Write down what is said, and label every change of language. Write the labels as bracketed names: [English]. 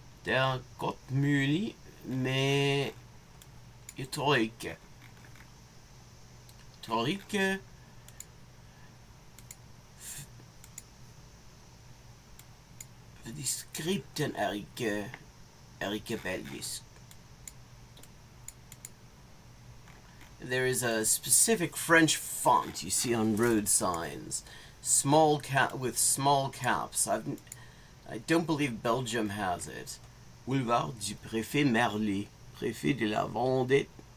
[Norwegian] Det er godt mulig, men jeg tror ikke. Fordi skripten er ikke belgisk. [English] There is a specific French font you see on road signs, small with small caps. I don't believe Belgium has it. [French] Boulevard du préfet Merlet, préfet de la Vendée.